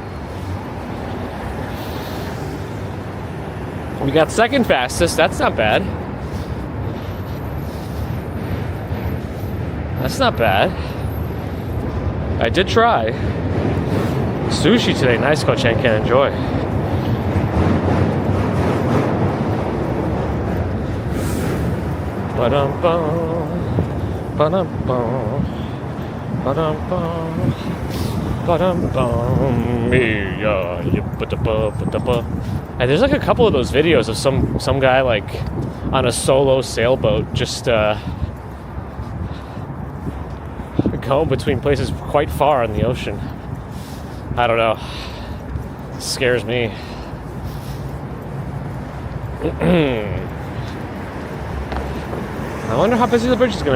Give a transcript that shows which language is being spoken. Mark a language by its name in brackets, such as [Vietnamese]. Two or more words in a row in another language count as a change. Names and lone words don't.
[English] We got second fastest. That's not bad. That's not bad. I did try. Sushi today, nice, Coach Anker, enjoy. Ba-dum-bum, ba-dum-bum, ba-dum-bum, ba-dum-bum, yeah, yip-ba-da-ba-ba-da-ba. And there's like a couple of those videos of some guy like on a solo sailboat just going between places quite far in the ocean. I don't know. It scares me. I wonder how busy the bridge is going to be.